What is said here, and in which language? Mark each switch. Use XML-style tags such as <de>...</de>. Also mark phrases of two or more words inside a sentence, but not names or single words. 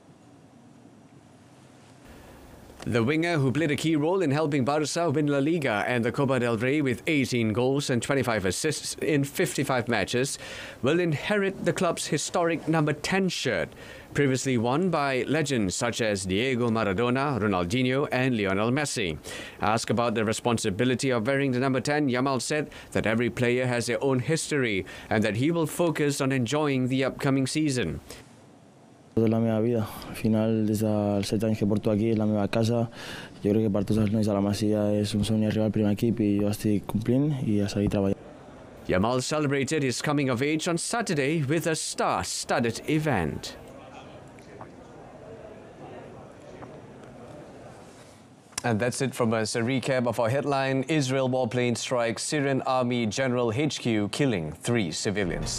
<en>The winger, who played a key role in helping Barca win La Liga and the Copa del Rey with 18 goals and 25 assists in 55 matches, will inherit the club's historic number 10 shirt, previously worn by legends such as Diego Maradona, Ronaldinho and Lionel Messi. Asked about the responsibility of wearing the number 10, Yamal said that every player has their own history and that he will focus on enjoying the upcoming season.</en> <ca>De la meva vida. Al final, des dels 7 anys que porto aquí, és la meva casa. Jo crec que per tots els nois de la Masia és un somni arribar al primer equip i jo estic complint i a seguir treballant.</ca> <en>Yamal celebrated his coming of age on Saturday with a star-studded event. And that's it from us. A recap of our headline: Israel warplane strikes Syrian Army General HQ, killing 3 civilians.</en>